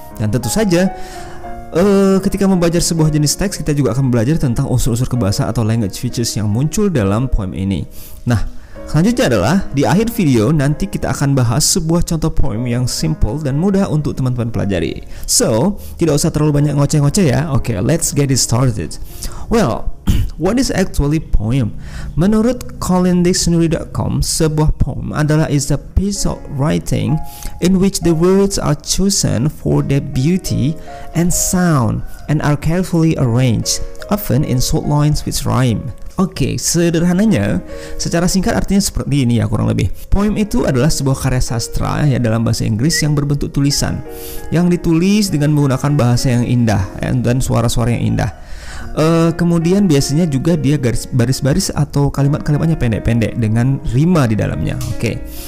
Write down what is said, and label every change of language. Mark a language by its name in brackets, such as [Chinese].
[Indonesian] Dan tentu saja ketika membaca sebuah jenis teks, kita juga akan belajar tentang unsur-unsur kebahasaan atau language features yang muncul dalam poem ini. Nah, selanjutnya adalah di akhir video nanti kita akan bahas sebuah contoh poem yang simple dan mudah untuk teman-teman pelajari. So, tidak usah terlalu banyak ngoceh-ngoceh ya. [English] Oke, let's get it started. Well, what is actually poem? [Indonesian] Menurut colindictionary.com, sebuah poem adalah [English] is a piece of writing in which the words are chosen for their beauty and sound and are carefully arranged, often in short lines which rhyme. [Indonesian] Oke, sederhananya, secara singkat artinya seperti ini ya kurang lebih. Poem itu adalah sebuah karya sastra ya dalam bahasa Inggris yang berbentuk tulisan, yang ditulis dengan menggunakan bahasa yang indah dan suara-suara yang indah. Kemudian biasanya juga dia baris-baris atau kalimat-kalimatnya pendek-pendek dengan rima di dalamnya. Oke.